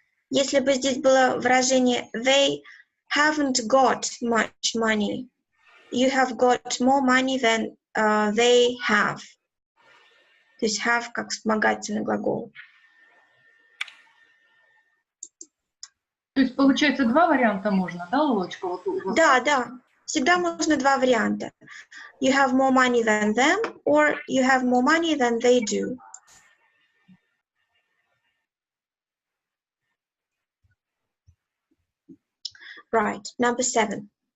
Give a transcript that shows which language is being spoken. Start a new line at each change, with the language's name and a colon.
Russian: Если бы здесь было выражение
English: they haven't got much money, you have got more money than they have.
Russian: То есть have как вспомогательный глагол. То есть, получается, два варианта можно, да, Лолочка? Вот Да, да. Всегда можно два варианта.
English: You have more money than them, or you have more money than they do. Right, number 7.